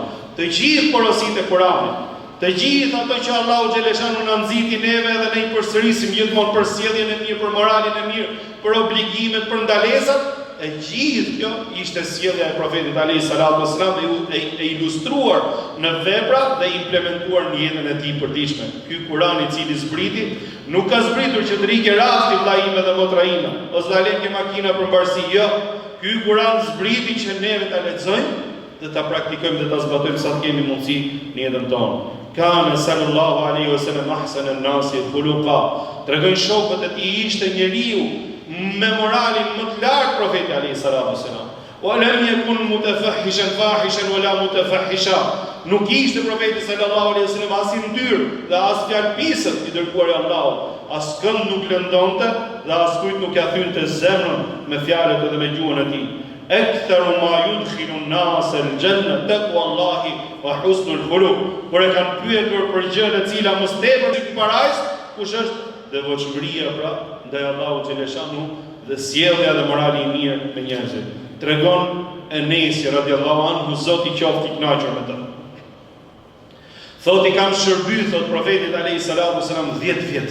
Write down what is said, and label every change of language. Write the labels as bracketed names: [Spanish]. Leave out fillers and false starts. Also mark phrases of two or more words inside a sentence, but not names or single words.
[Albanian] Të gjithë porositë e Kur'anit, të gjithë ato që Allahu xhaleshanu na nxiti neve dhe ne i përsërisim gjithmonë për sjelljen e mirë, për moralin e mirë, për obligimet, për ndalesat, e gjithë kjo ishte sjellja e profetit [Arabic] عليه الصلاة والسلام [Albanian] e ilustruar në vepra dhe implementuar në jetën e tij përditshme. Ky Kur'an i cili zbriti, nuk ka zbritur që të rikë rafti vlla ime dhe motra ime, ose ta lënë makina për mbarsi, jo. Ky Kur'an zbriti që neve ta lexojmë dhe ta praktikojmë dhe ta zbatojmë sa të kemi mundësi në jetën tonë. [Arabic] كان صلى الله عليه وسلم أحسن الناس خلقا. [Albanian] Tregojnë shokët e tij ishte njeriu me moralin më të lartë profeti [Arabic] عليه الصلاة والسلام. ولم يكن متفحشا فاحشا ولا متفحشا. [Albanian] Nuk ishte profeti [Arabic] صلى الله عليه وسلم [Albanian] as i ndyrë dhe as fjalëpisët i dërguar i Allahut. As kënd nuk lëndonte dhe as kujt nuk ja thynte zemrën me fjalët edhe me gjuhën e tij. [Arabic] أكثر ما يدخل الناس الجنة تقوى الله وحسن الخلق. [Albanian] Por e kanë pyetur për gjën e cila më tepër në parajs, kush është devotshmëria pra ndaj Allahut xheleshanu dhe sjellja dhe morali i mirë me njerëzit. Tregon Enesi [Arabic] رضي الله عنه, [Albanian] Zoti qoftë i kënaqur me të. Thot i kam shërby, thot profetit [Arabic] عليه الصلاة والسلام [Albanian] 10 vjet.